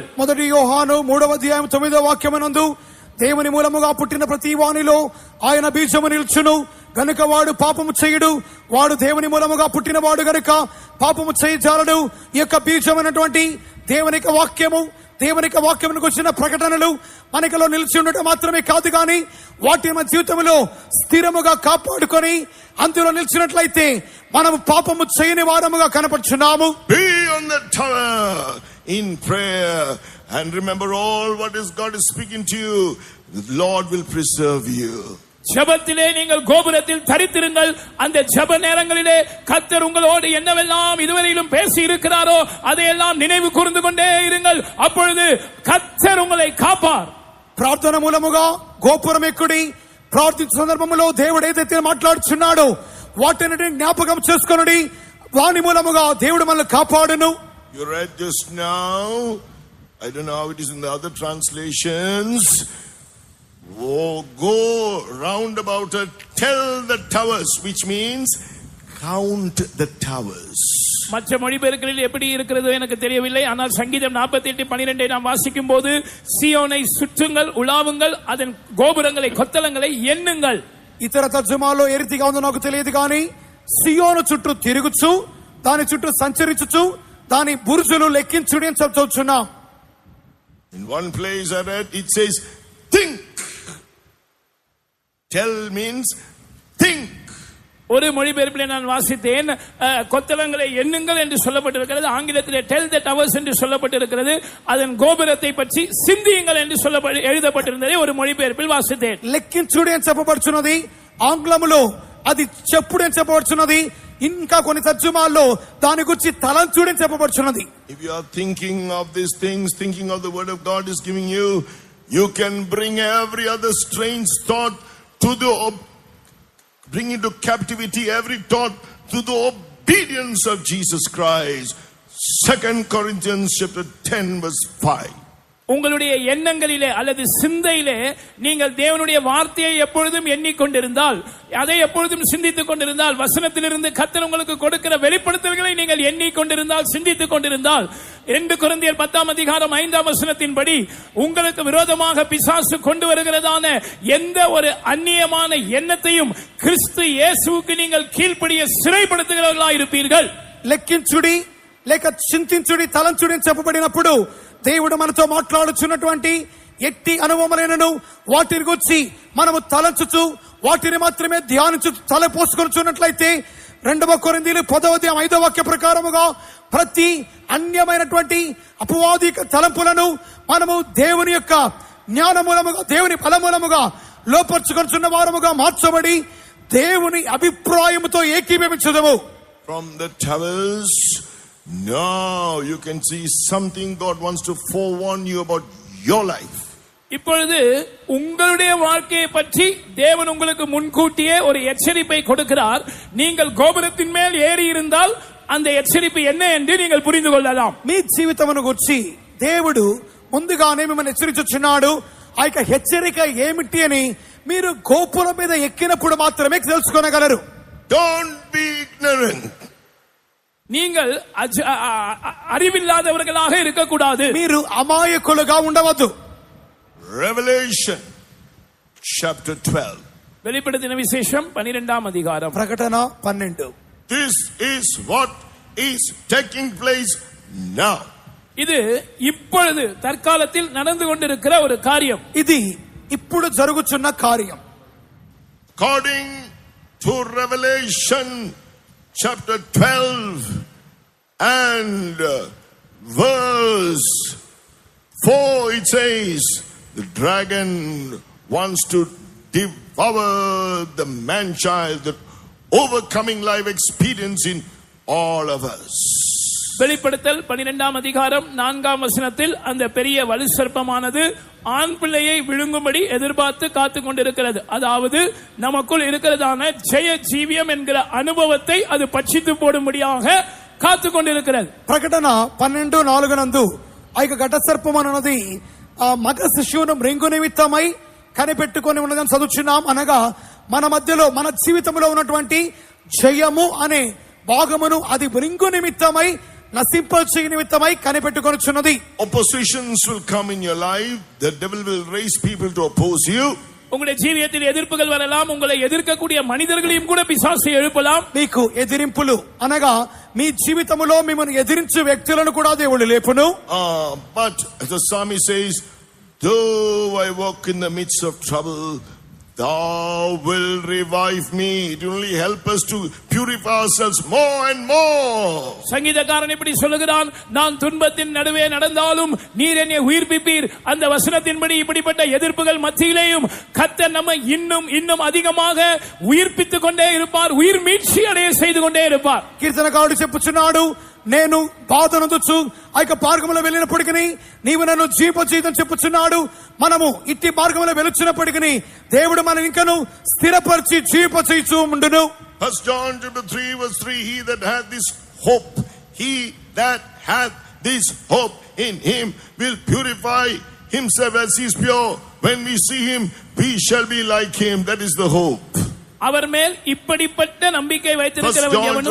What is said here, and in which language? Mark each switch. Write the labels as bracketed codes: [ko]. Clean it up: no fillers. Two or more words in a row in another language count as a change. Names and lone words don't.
[te] 1 యోహాను 3:9 వాక్యమనందు దేవుని మూలముగా పుట్టిన ప్రతి వానిలో ఆయన బీజము నిల్చును గనుక వాడు పాపము చేయుడు. వాడు దేవుని మూలముగా పుట్టిన వాడు గనుక పాపము చేయజాలడు. ఈ యొక్క బీజమైనటువంటి దేవుని వాక్యము, దేవుని వాక్యమునకు వచ్చిన ప్రకటనలు మనకలో నిలిచి ఉండటం మాత్రమే కాదు, కానీ వాటిని మన జీవితంలో స్థిరముగా కాపాడుకొని అందులో నిలిచినట్లయితే మనము పాపము చేయని వారముగా కనపడుచున్నాము. [en] Be on the tower in prayer and remember all what is God is speaking to you. The Lord will preserve you. [ta] ஜெபத்திலே நீங்கள் கோபுரத்தில் தரித்திருங்கள். அந்த ஜெப நேரங்களிலே கர்த்தர் உங்களோடு என்னவெல்லாம் இதுவரையிலும் பேசி இருக்கிறாரோ அதையெல்லாம் நினைவு கூர்ந்து கொண்டே இருங்கள். அப்பொழுது கர்த்தர் உங்களை காப்பார். [te] ప్రార్థన మూలముగా గోపురం ఎక్కుడి ప్రార్థించే సందర్భంలో దేవుడు ఏదైతే మాట్లాడుచున్నాడో వాటిని జ్ఞాపకం చేసుకొనుడి. వాని మూలముగా దేవుడు మనల్ని కాపాడును. [en] You read just now, I don't know how it is in the other translations. Oh, go round about her, tell the towers, which means count the towers. [ta] மற்ற மொழிபெயர்களில் எப்படி இருக்கிறதோ எனக்கு தெரியவில்லை. ஆனால் சங்கீதம் 48:12 நாம் வாசிக்கும் போது சீயோனை சுற்றுங்கள், உலாவுங்கள், அதன் கோபுரங்களை, கொத்தளங்களை எண்ணுங்கள். [te] ఇతర తర్జుమాలో ఏ రీతిగా ఉందో నాకు తెలియదు, కానీ సియోను చుట్టూ తిరుగుచు దాని చుట్టూ సంచరించుచు దాని బురుజులు లెక్కించుడి అని చదువుతున్నాం. [en] In one place I read, it says think. Tell means think. [ta] ஒரு மொழிபெயர்ப்பில் நான் வாசித்தேன், கொத்தளங்களை எண்ணுங்கள் என்று சொல்லப்பட்டிருக்கிறது. ஆங்கிலத்திலே [en] tell the towers [ta] என்று சொல்லப்பட்டிருக்கிறது. அதன் கோபுரத்தை பற்றி சிந்தியுங்கள் என்று எழுதப்பட்டிருந்ததை ஒரு மொழிபெயர்ப்பில் வாசித்தேன். [te] లెక్కించుడి అని చెప్పబడుచున్నది, ఆంగ్లములో అది చెప్పుడు అని చెప్పబడుచున్నది. ఇంకా కొన్ని తర్జుమాల్లో దాని గురించి తలంచుడి అని చెప్పబడుచున్నది. [en] If you are thinking of these things, thinking of the word of God is giving you, you can bring every other strange thought to bring into captivity every thought to the obedience of Jesus Christ. 2 Corinthians chapter 10 verse 5. [ta] உங்களுடைய எண்ணங்களிலே அல்லது சிந்தையிலே நீங்கள் தேவனுடைய வார்த்தையை எப்பொழுதும் எண்ணிக்கொண்டிருந்தால், அதை எப்பொழுதும் சிந்தித்துக் கொண்டிருந்தால், வசனத்திலிருந்து கர்த்தர் உங்களுக்கு கொடுக்கிற வெளிப்படுத்தல்களை நீங்கள் எண்ணிக்கொண்டிருந்தால், சிந்தித்துக் கொண்டிருந்தால், 2 கொரிந்தியர் 10:5 உங்களுக்கு விரோதமாக பிசாசு கொண்டு வருகிறதான எந்த ஒரு அந்நியமான எண்ணத்தையும் கிறிஸ்து இயேசுவுக்கு நீங்கள் கீழ்ப்படிய சிறைப்படுத்துகிறவர்களாக இருப்பீர்கள். [te] లెక్కించుడి లేక చింతించుడి, తలంచుడి అని చెప్పబడినప్పుడు దేవుడు మనతో మాట్లాడుచున్నటువంటి ఎట్టి అనుభవములైనను వాటిని గురించి మనము తలంచుచు వాటిని మాత్రమే ధ్యానించు తలపోసుకొనుచున్నట్లయితే 2 కొరింథీయులు 10:5 వాక్య ప్రకారముగా ప్రతి అన్యమైనటువంటి అపవాదిక తలంపులను మనము దేవుని యొక్క జ్ఞానమూలముగా, దేవుని బలమూలముగా లోపర్చుకొనుచున్న వారముగా మార్చబడి దేవుని అభిప్రాయముతో ఏకీభవించదము. [en] From the towers Now you can see something God wants to forewarn you about your life. [ta] இப்பொழுது உங்களுடைய வாழ்க்கையை பற்றி தேவன் உங்களுக்கு முன்கூட்டியே ஒரு எச்சரிப்பை கொடுக்கிறார். நீங்கள் கோபுரத்தின் மேல் ஏறி இருந்தால் அந்த ఎచ్చరిப்பு என்ன என்று நீங்கள் புரிந்து கொள்ளலாம். [te] మీ జీవితమును గురించి దేవుడు ముందుగానే మిమ్మల్ని హెచ్చరించుచున్నాడు. ఆ యొక్క హెచ్చరిక ఏమిటి అని మీరు గోపురం మీద ఎక్కినప్పుడు మాత్రమే తెలుసుకోగలరు. [en] Don't be ignorant. [ta] நீங்கள் அறிவில்லாதவர்களாக இருக்கக்கூடாது. [te] మీరు అమాయకులుగా ఉండవద్దు. [en] Revelation chapter 12. [ta] வெளிப்படுத்தின விசேஷம் 12ஆம் அதிகாரம். [te] ప్రకటన 12. [en] This is what is taking place now. [ta] இது இப்பொழுது தற்காலத்தில் நடந்து கொண்டிருக்கிற ஒரு காரியம். [te] ఇది ఇప్పుడు జరుగుతున్న కార్యం. [en] According to Revelation chapter 12 and verse 4, it says the dragon wants to devour the man-child, the overcoming life experience in all of us. [ta] வெளிப்படுத்தல் 12ஆம் அதிகாரம் 4ஆம் வசனத்தில் அந்த பெரிய வலு சர்ப்பமானது ஆண் பிள்ளையை விழுங்கும்படி எதிர்பார்த்து காத்து கொண்டிருக்கிறது. அதாவது நமக்குள் இருக்கிறதான ஜெய ஜீவியம் என்கிற அனுபவத்தை அது பட்சித்து போடும்படியாக காத்து கொண்டிருக்கிறது. [te] ప్రకటన 12:4 నందు ఆ యొక్క ఘట సర్పమన్నది మగ శిశువును మృంగు నిమిత్తమై కనిపెట్టుకొని ఉన్నదని చదువుచున్నాం. అనగా మన మధ్యలో మన జీవితంలో ఉన్నటువంటి జయము అనే భాగమును అది మృంగు నిమిత్తమై నశింపచేయ నిమిత్తమై కనిపెట్టుకొనుచున్నది. [en] Oppositions will come in your life. The devil will raise people to oppose you. [ta] உங்களுடைய ஜீவியத்தில் எதிர்ப்புகள் வரலாம். உங்களை எதிர்க்கக்கூடிய மனிதர்களையும் கூட பிசாசு எழுப்பலாம். [te] మీకు ఎదిరింపులు అనగా మీ జీవితంలో మిమ్మల్ని ఎదిరించే వ్యక్తులను కూడా దేవుడు లేపును. [en] But as the psalmist says, though I walk in the midst of trouble, thou will revive me. It will only help us to purify ourselves more and more. [ta] சங்கீதக்காரன் இப்படி சொல்லுகிறான், நான் துன்பத்தின் நடுவே நடந்தாலும் நீர் என்னை உயிர்ப்பிப்பீர். அந்த வசனத்தின்படி இப்படிப்பட்ட எதிர்ப்புகள் மத்தியிலேயும் கர்த்தர் நம்மை இன்னும் இன்னும் அதிகமாக உயிர்ப்பித்துக் கொண்டே இருப்பார். உயிர் மீட்சி அடைய செய்து கொண்டே இருப்பார். [te] కీర్తనకారుడు చెప్పుచున్నాడు, నేను బాధనందుచు ఆ యొక్క మార్గంలో వెళ్ళినప్పటికీ నీవు నన్ను జీవింపచేయని చెప్పుచున్నాడు. మనము ఇట్టి మార్గంలో వెలుచున్నప్పటికీ దేవుడు మన ఇంకను స్థిరపరిచి జీవింపచేయచ్చు ఉండును. [en] 1 John chapter 3 verse 3, he that hath this hope in him will purify himself as he is pure. When we see him, we shall be like him. That is the hope. [ta] அவர் மேல் இப்படிப்பட்ட நம்பிக்கை வைத்திருக்கிறவன் எவனும்